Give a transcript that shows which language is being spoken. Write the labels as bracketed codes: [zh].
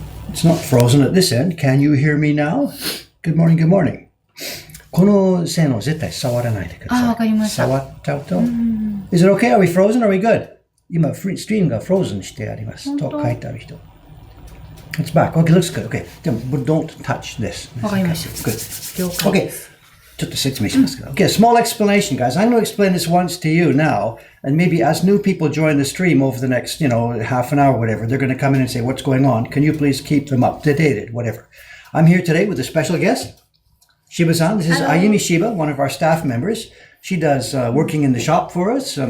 [en] It's not frozen at this end. Can you hear me now? Good morning, good morning. [ja] この線を絶対触らないでください。わかりました。触っちゃうと。 [en] Is it okay? Are we frozen? Are we good? [ja] 今、ストリームがフローズンしてあります。と書いてある人。 [en] It's back. Okay, looks good. Okay. But don't touch this. [ja] わかりました。 [en] Good. [ja] 了解です。 [en] Okay. [ja] ちょっと説明しますけど。 [en] Okay, a small explanation, guys. I'm going to explain this once to you now, and maybe as new people join the stream over the next, half an hour or whatever, they're going to come in and say, what's going on? Can you please keep them up to date? Whatever. I'm here today with a special guest, Shiba-san. This is Ayumi Shiba, one of our staff members. She does working in the shop for us.